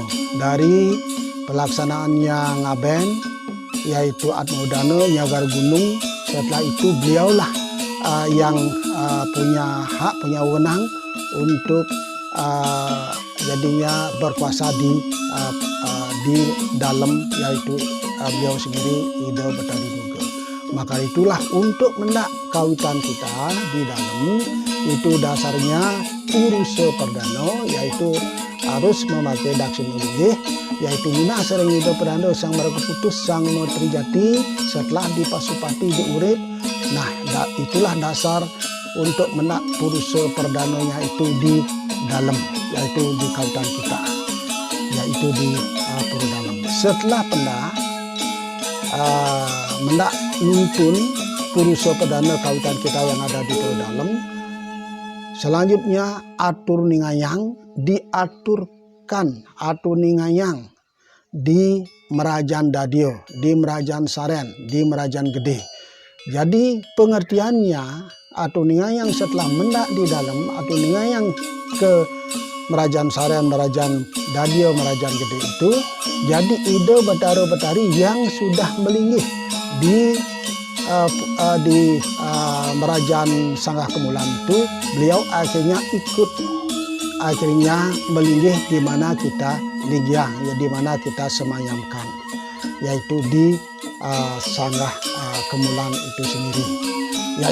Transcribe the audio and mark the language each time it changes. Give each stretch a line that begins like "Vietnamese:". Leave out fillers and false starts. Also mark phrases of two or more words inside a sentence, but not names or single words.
Indonesian: Dari pelaksanaannya ngaben, yaitu Atmodana Nyagar Gunung, setelah itu beliaulah yang punya hak, punya wewenang untuk jadinya berkuasa di dalam, yaitu beliau sendiri Ida Batari Durga. Maka itulah untuk mendak kawitan kita di dalam itu dasarnya Purusa Perdana, yaitu harus memakai daksina linggih, yaitu Minah Sereng Ida Perdana Sang Marakeputus Sang Trijati setelah di Pasupati diurip. Nah, itulah dasar untuk mendak Purusa Perdananya itu di dalam, yaitu di kawitan kita, yaitu di pura dalam. Setelah
Balinese: pendak mendak nuntun
Indonesian: Purusa Perdana kawitan kita yang ada di pura dalam, selanjutnya
Balinese: atur ningayang
Indonesian: diaturkan,
Balinese: atur ningayang
Indonesian: di Merajan Dadio, di Merajan Saren, di Merajan Gede. Jadi pengertiannya
Balinese: atur ningayang
Indonesian: setelah mendak di dalam,
Balinese: atur ningayang
Indonesian: ke Merajan Saren, Merajan Dadio, Merajan Gede itu, jadi Ida Batari yang sudah melinggih di Merajan Sanggah Kemulan itu, beliau akhirnya ikut, akhirnya melinggih di mana kita linggih, ya di mana kita semayamkan, yaitu di Sanggah Kemulan itu sendiri.